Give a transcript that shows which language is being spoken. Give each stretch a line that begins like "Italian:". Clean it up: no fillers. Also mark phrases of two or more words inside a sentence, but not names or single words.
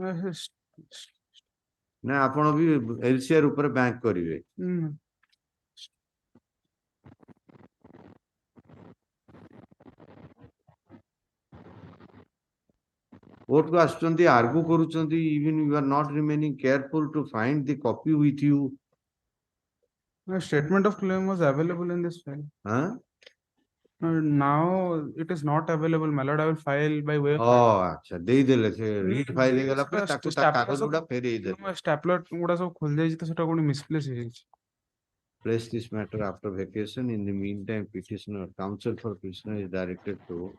Odia: ନା ଆପଣ ବି LCR ଉପରେ ବ୍ୟାଙ୍କ କରିବେ? କୋର୍ଟକୁ ଆସୁଛନ୍ତି ଆର୍ଗୁ କରୁଛନ୍ତି
English: even you are not remaining careful to find the copy with you. The statement of claim was available in this file. Huh? Now it is not available, my lord. I will file by way of.
Odia: ଆଚ୍ଛା ଦେଇଦେଲେ ସେ ରିଟ୍ ଫାଇଲ ହେଇଗଲା ପରେ ତାକୁ ତା କାଗଜ ଗୁଡା ଫେରେଇ ଦେଲେ। Stapler ଗୁଡା ସବୁ ଖୋଲି ଯାଇଛି ତ ସେଟା କୋଉଠି misplace ହେଇଯାଇଛି।
English: Place this matter after vacation. In the meantime, petitioner, counsel for petitioner is directed to